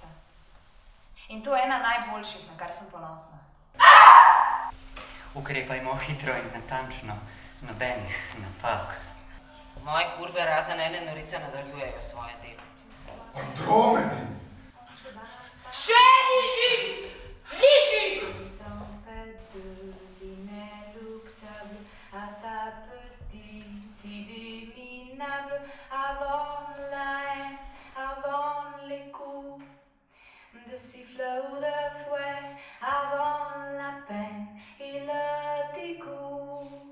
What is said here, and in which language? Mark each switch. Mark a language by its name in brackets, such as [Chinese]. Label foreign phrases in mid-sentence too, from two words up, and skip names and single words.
[Slovenian] In to je ena najboljših, na kar sem ponosna. Ukrepajmo hitro in natančno, nobenih napak. Moje kurbe razen ene norice nadaljujejo svoje delo. Andromedi! Še nižji! Nižji! [French] De sifflet ou de fouet, avant la peine et le dégoût.